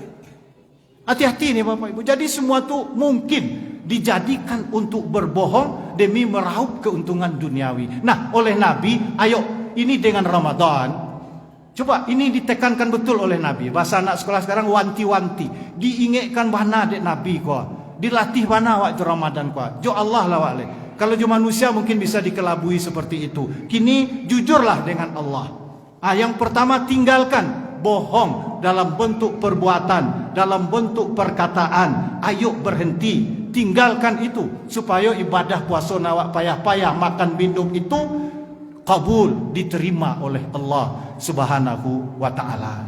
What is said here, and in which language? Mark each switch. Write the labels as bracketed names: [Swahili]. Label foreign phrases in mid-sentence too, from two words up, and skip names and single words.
[Indonesian] Hati-hati nih Bapak Ibu. Jadi semua itu mungkin dijadikan untuk berbohong demi meraup keuntungan duniawi. Nah, oleh Nabi, ayo ini dengan Ramadan, coba ini ditekankan betul oleh Nabi. [Minangkabau] Bahasa anak sekolah sekarang wanti-wanti, diingatkan bana dek Nabi kuah, dilatih bana waktu Ramadan kuah. Jo Allah lah wale. [Indonesian] Kalau jo manusia mungkin bisa dikelabui seperti itu. Kini jujurlah dengan Allah. Yang pertama, tinggalkan bohong dalam bentuk perbuatan, dalam bentuk perkataan. Ayo berhenti, tinggalkan itu supaya ibadah puasa nawak payah-payah makan minum itu kabul, diterima oleh Allah [Arabic] سبحانه وتعالى.